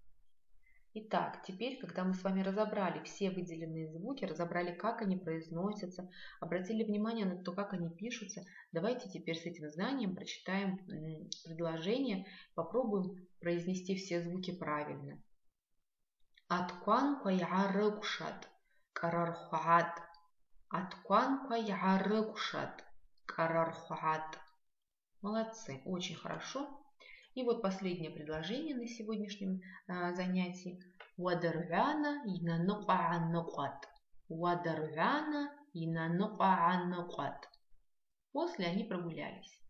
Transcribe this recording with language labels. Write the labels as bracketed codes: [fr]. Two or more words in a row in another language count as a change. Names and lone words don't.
[ru] Итак, теперь, когда мы с вами разобрали все выделенные звуки, разобрали, как они произносятся, обратили внимание на то, как они пишутся, давайте теперь с этим знанием прочитаем предложение, попробуем произнести все звуки правильно. [abq] Аткуан кайарыкшат, карархуат. Аткуан кайарыкшат, карархуат. [ru] Молодцы, очень хорошо. И вот последнее предложение на сегодняшнем занятии. [abq] Уадарвяна инанукаанукат. Уадарвяна инанукаанукат. [ru] После они прогулялись.